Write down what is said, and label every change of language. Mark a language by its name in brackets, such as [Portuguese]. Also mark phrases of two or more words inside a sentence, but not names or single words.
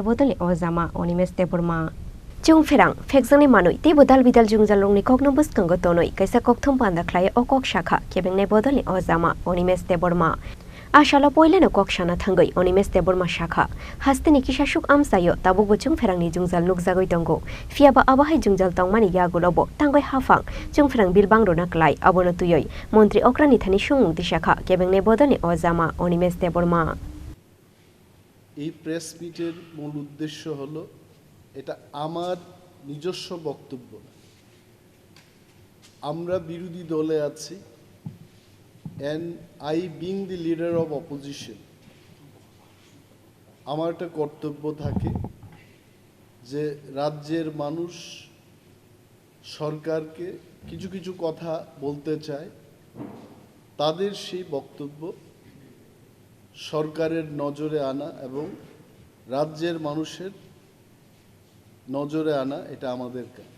[Kok Borok] Bodolni Ojama Animesh Debbarma Chwng Pherang phekjani manui te bodal bidal jungjalongni kokno bwskango tonoi kaisa kokthum pandaklai KokSakha Kebengnai Bodolni Ojama Animesh Debbarma Ashala poileno koksana thangai Animesh Debbarma Sakha hastani kisashuk amsayo tabuk Chwng Pherang ni jungjal nukjagoi tongo fiaba abahai jungjal tongmani yagulobo tangoi hafang Chwng Pherang Bangrwjakmani naklai abono tuyoi মন্ত্রী অক্রানি থানি সংমুক্তি শাখা কেবেংনাই বদলনি অজামা অনিমেষ দেববর্মা [Bangla] এই প্রেস মিটের মূল উদ্দেশ্য হলো এটা আমার নিজস্ব বক্তব্য না আমরা বিরোধী দলে আছি [English] and I being the leader of opposition [Bangla] আমার একটা কর্তব্য থাকে যে রাজ্যের মানুষ সরকারকে কিছু কিছু কথা বলতে চায় তাদের সেই বক্তব্য সরকারের নজরে আনা এবং রাজ্যের মানুষের নজরে আনা এটা আমাদের কাজ